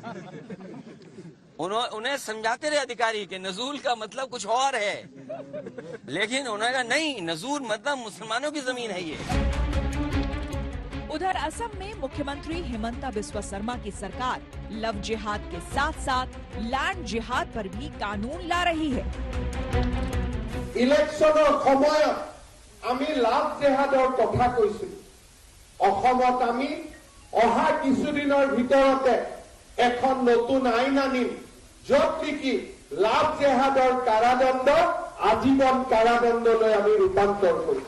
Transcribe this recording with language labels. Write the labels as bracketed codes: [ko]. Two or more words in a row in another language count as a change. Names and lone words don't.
[hi] उन्हें समझाते रहे अधिकारी कि नजूल का मतलब कुछ और है, लेकिन उन्होंने कहा नहीं, नजूल मतलब मुसलमानों की जमीन है ये। उधर असम में मुख्यमंत्री हिमंता बिस्वा शर्मा की सरकार लव जिहाद के साथ साथ लैंड जिहाद पर भी कानून ला रही है। [as] इलेक्शनर সময়ত আমি লাভ জেহাদৰ কথা কৈছো। অসমত আমি অহা কিছুদিনৰ ভিতৰতে এখন নতুন আইন আনিম, য'ত নেকি লাভ জেহাদৰ কাৰাদণ্ড আজীৱন কাৰাদণ্ডলৈ আমি ৰূপান্তৰ কৰিম।